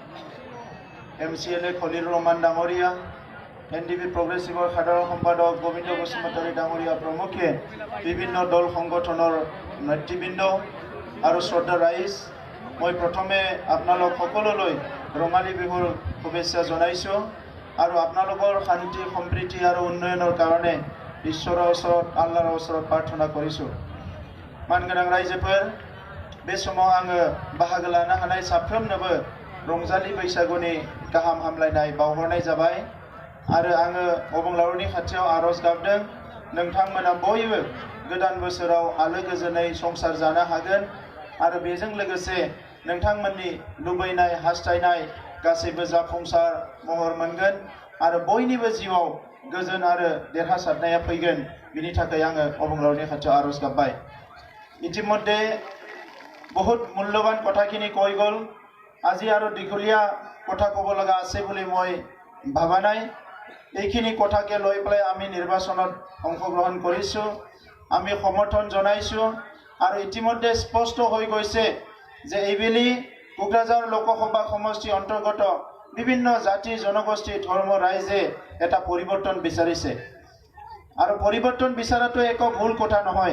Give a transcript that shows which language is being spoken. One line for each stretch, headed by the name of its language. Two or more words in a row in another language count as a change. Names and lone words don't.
Assamese: MCLA খলিল ৰহমান ডাঙৰীয়া, NDP প্ৰগ্ৰেছিভৰ সাধাৰণ সম্পাদক গোবিন্দ বসুমতাৰী ডাঙৰীয়া প্ৰমুখে বিভিন্ন দল সংগঠনৰ নেতৃবৃন্দ আৰু শ্ৰদ্ধা ৰাইজ, মই প্ৰথমে আপোনালোক সকলোলৈ ৰঙালী বিহুৰ শুভেচ্ছা জনাইছোঁ আৰু আপোনালোকৰ শান্তি সম্প্ৰীতি আৰু উন্নয়নৰ কাৰণে ঈশ্বৰৰ ওচৰত আল্লাহৰ ওচৰত প্ৰাৰ্থনা কৰিছোঁ।
Bodo: मानगोनां रायजोफोर, बे समाव आङो बाहागो लानो हानाय साफ्रोमनोबो रंजालि बैसागुनि गाहाम हामलायनाय बावहरनाय जाबाय आरो आङो अबंलावरिनि खाथियाव आरज गाबदों नोंथांमोना बयबो गोदान बोसोराव आलो गोजोनै संसार जानो हागोन आरो बेजों लोगोसे नोंथांमोननि लुबैनाय हास्थायनाय गासैबो जाफुंसार महर मोनगोन आरो बयनिबो जिउआव गोजोन आरो देरहासारनाया फैगोन। बिनि थाखाय आङो अबंलावरिनि खाथियाव आरज गाबबाय।
Assamese: ইতিমধ্যে বহুত মূল্যবান কথাখিনি কৈ গ'ল। আজি আৰু দীঘলীয়া কথা ক'ব লগা আছে বুলি মই ভাবা নাই। এইখিনি কথাকে লৈ পেলাই আমি নিৰ্বাচনত অংশগ্ৰহণ কৰিছোঁ, আমি সমৰ্থন জনাইছোঁ আৰু ইতিমধ্যে স্পষ্ট হৈ গৈছে যে এইবেলি কোকৰাঝাৰ লোকসভা সমষ্টি অন্তৰ্গত বিভিন্ন জাতি জনগোষ্ঠী ধৰ্ম ৰাইজে এটা পৰিৱৰ্তন বিচাৰিছে আৰু পৰিৱৰ্তন বিচৰাটো একো ভুল কথা নহয়।